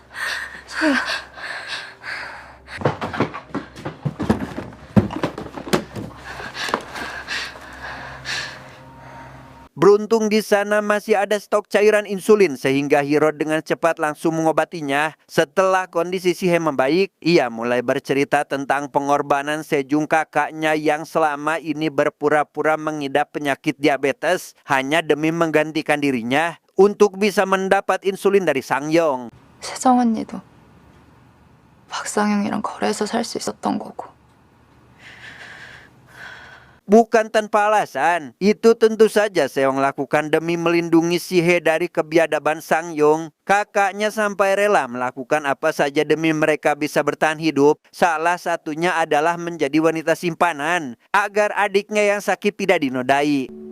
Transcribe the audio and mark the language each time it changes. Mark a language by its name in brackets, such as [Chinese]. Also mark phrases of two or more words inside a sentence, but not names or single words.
[Indonesian] Beruntung di sana masih ada stok cairan insulin sehingga Hero dengan cepat langsung mengobatinya. Setelah kondisi Sihe membaik, ia mulai bercerita tentang pengorbanan Sejong kakaknya yang selama ini berpura-pura mengidap penyakit diabetes hanya demi menggantikan dirinya untuk bisa mendapat insulin dari Sang Yong. [Korean] 세정 언니도 박상영이랑 거래해서 살 수 있었던 거고 [Indonesian] bukan tanpa alasan. Itu tentu saja Seong lakukan demi melindungi si He dari kebiadaban Sangyong. Kakaknya sampai rela melakukan apa saja demi mereka bisa bertahan hidup. Salah satunya adalah menjadi wanita simpanan agar adiknya yang sakit tidak dinodai.